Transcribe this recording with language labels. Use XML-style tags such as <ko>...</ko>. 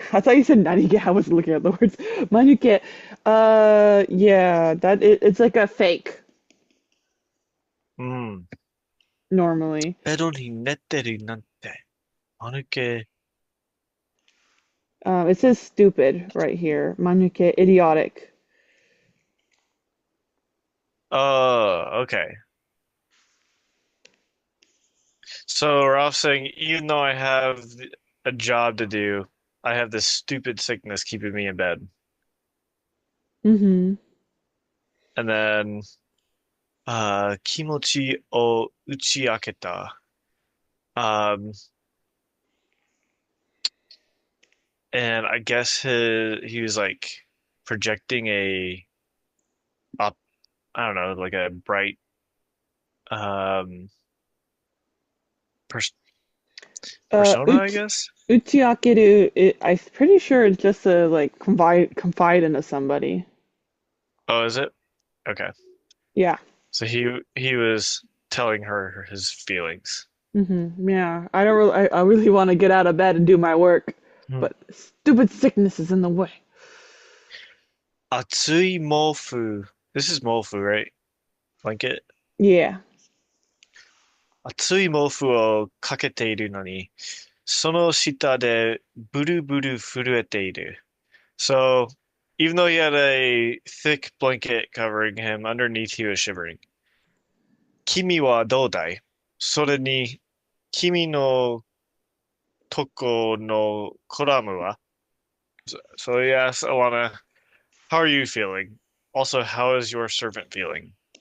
<en>I thought you said nanige. I wasn't looking at the words. Manuke. Yeah, it's like a fake normally.</en> <ja>ベッドに寝てるなんて、間抜け。</ja> <en>It says stupid right here. Manuke, idiotic. Oh, okay. So Ralph's saying, even though I have a job to do, I have this stupid sickness keeping me in bed. Mm-hmm. And then,</en> <ja>気持ちを打ち明けた.</ja> <en>And I guess he was like projecting I don't know, like a bright persona, I guess. 打ち明ける, I'm pretty sure it's just to like confide into somebody. Oh, is it? Okay. Yeah. So he was telling her his feelings. Yeah. I really want to get out of bed and do my work, but stupid sickness is in the way.</en> <ja>熱い毛布.</ja> <en>This is 毛布, right? Blanket? Yeah.</en> <ja>熱い毛布をかけているのに、その下でブルブル震えている.</ja> <en>So, even though he had a thick blanket covering him, underneath he was shivering.</en> <ja>君はどうだい? それに、君のとこのコラムは?</ja> <en>So he asks Alanna, how are you feeling? Also, how is your servant feeling?</en>